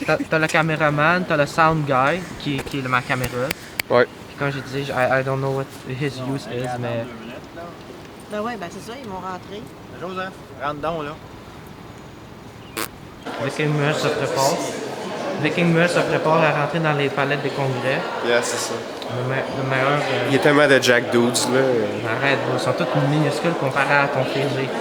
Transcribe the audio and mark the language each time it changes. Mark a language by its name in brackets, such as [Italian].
[French] T'as le caméraman, t'as le sound guy, qui est ma caméra. Ouais. Puis comme j'ai dit, [English] I don't know what his use is, [French] mais... Ben ouais, ben c'est ça, ils m'ont rentré. Joseph, rentre donc là. Viking Muel se prépare. Viking Muel se prépare à rentrer dans les palettes des congrès. Yeah, c'est ça. Le meilleur... Il y a tellement de Jack Dudes, là. Arrête, bro, ils sont tous minuscules comparés à ton physique.